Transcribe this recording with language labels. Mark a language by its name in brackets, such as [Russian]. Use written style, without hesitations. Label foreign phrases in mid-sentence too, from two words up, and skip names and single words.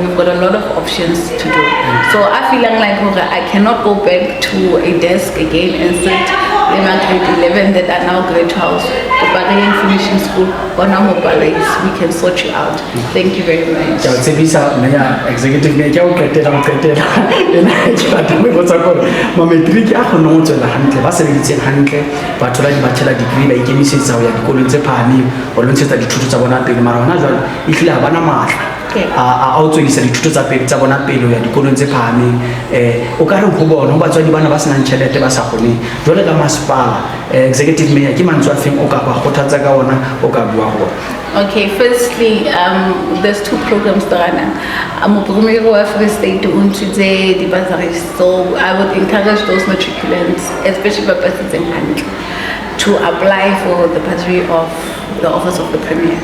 [English] We've got a lot of options to do. So I feel like I cannot go back to a desk again and sit in my grade 11 that are now grade 12. The Paris finishing school, or now Paris, we can sort you out. Thank you very much. Executive Mayor, [Southern Sotho] ma matric a kgone go tswela hantle ba sebeditseng hantle ba thola [English] di-bachelor degree [Southern Sotho] ba ikemisetsa go ya dikolong tse phahameng go lontshetsa dithuto tsa bona pele mara gona jalo e tlile ga bana maatla a o tswedisa dithuto tsa bona pele go ya dikolong tse phahameng o ka reng go bona go batswadi bana ba senang tšhelete ba sa kgoneng jole ka masepala [English] executive mayor [Southern Sotho] ke mantswe a feng o ka ba kgothatsa ka ona o ka bua go ona? [English] Okay, firstly, there's two programs that I'm a Free State so I would encourage those matriculants, especially for persons in hand, to apply for the bursary of the office of the Premier.